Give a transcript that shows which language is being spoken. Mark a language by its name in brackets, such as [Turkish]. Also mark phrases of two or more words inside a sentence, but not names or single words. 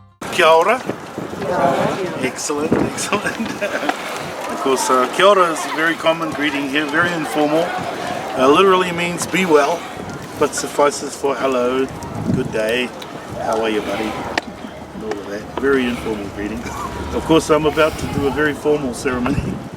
[Māori] Kia ora. [English] Excellent, excellent. Of course, [Māori] kia ora [English] is a very common greeting here, very informal. Literally means be well, but suffices for hello, good day, how are you, buddy, and all of that. Very informal greeting. Of course, I'm about to do a very formal ceremony.